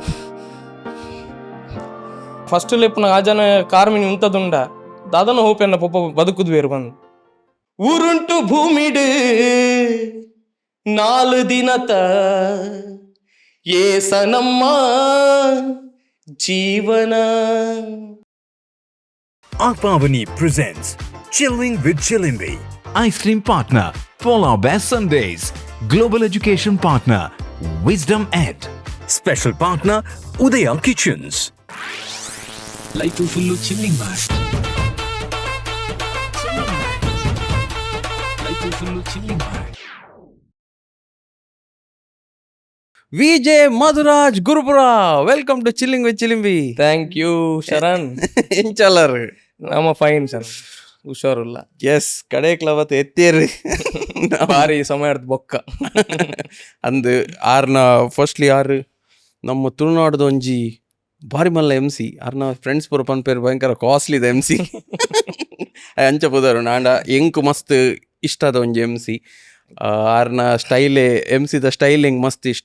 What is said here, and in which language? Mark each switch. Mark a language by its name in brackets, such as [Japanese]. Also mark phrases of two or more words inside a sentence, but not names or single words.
[Tulu] ಫಸ್ಟ್ ಲೆಪ್ಪನ ಆ ಜನ ಕಾರ್ಮಿನಿ ಉಂಟದುಂಡ ದಾದನ ಹೋಪೆನ್ನ ಪೊಪ್ಪ ಬದುಕುದು ಬೇರು ಬಂದು ಊರುಂಟು ಭೂಮಿಡು 4 ದಿನತ ಏಸನಮ್ಮ ಜೀವನ. [English] Aapaavani presents Chilling with Chilimbi. Ice cream partner Polar Bear Sundays. Global education partner Wisdom Ed. Special partner Udaya Kitchens. Life full chilling bag. Life full chilling bag. VJ Madhuraj Gurupura, welcome to Chilling with Chilimbi. thank you Sharan. [Tulu] ಎಂಚಲ್ಲರ್ ನಮ್ಮ [English] fine sir [Tulu] ಹುಷಾರಿಲ್ಲ. ಎಸ್ ಕಡೆಕ್ಲವತ್ತು ಎತ್ತೇರಿ ಭಾರಿ ಸಮಯ ಬೊಕ್ಕ ಅಂದು ಆರ್ನ ಫಸ್ಟ್ಲಿ ಆರು ನಮ್ಮ ತುಳುನಾಡ್ದು ಒಂಜಿ ಭಾರಿ ಮಲ್ಲ ಎಂಸಿ ಆರ್ನ ಫ್ರೆಂಡ್ಸ್ ಪೂರ ಪನ್ಪೇರು ಭಯಂಕರ ಕಾಸ್ಟ್ಲಿ ಇದೆ ಎಂಸಿ ಅಂಚ ಪುದರು ನಾಂಡ ಎಂಕ್ ಮಸ್ತ್ ಇಷ್ಟ ಅದ ಒಂಜಿ ಎಂಸಿ ಆರ್ನ ಸ್ಟೈಲೇ ಎಂಸಿದ ಸ್ಟೈಲಿಂಗ್ ಮಸ್ತ್ ಇಷ್ಟ